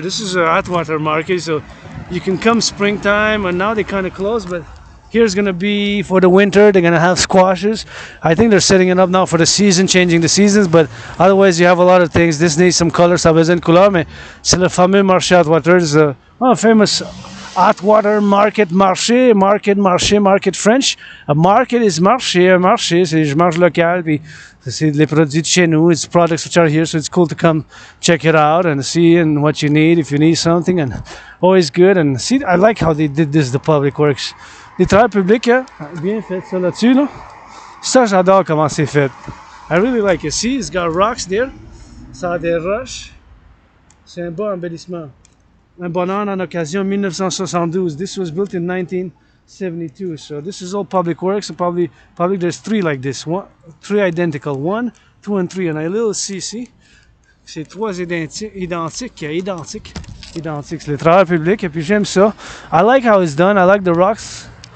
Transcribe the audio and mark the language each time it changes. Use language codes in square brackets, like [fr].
[en] This is a Atwater market, so you can come springtime, and now they kind of close, but here's gonna be for the winter. They're gonna have squashes. I think they're setting it up now for the season, changing the seasons, but otherwise you have a lot of things. This needs some color, [fr] ça a besoin de couleur, mais c'est le fameux Marche Atwater. [en] It's a famous Atwater market, market French. A market is [fr] marché, un marché, c'est je mange local, puis c'est les produits de chez nous. [en] It's products which are here, so it's cool to come check it out and see and what you need if you need something, and always good. And see, I like how they did this, the public works. [fr] Les travailleurs publics, hein? Bien fait ça là-dessus, là. Ça, j'adore comment c'est fait. [en] I really like it. See, it's got rocks there. [fr] Ça a des roches. C'est un beau embellissement. Un bonheur en occasion 1972. [en] This was built in 1972. So this is all public works. Probably there's 3 like this. 3 identical. 1, 2, and 3. And I little see. [fr] C'est 3 identiques. C'est le travail public. Et puis j'aime ça. [en] I like how it's done. I like the rocks.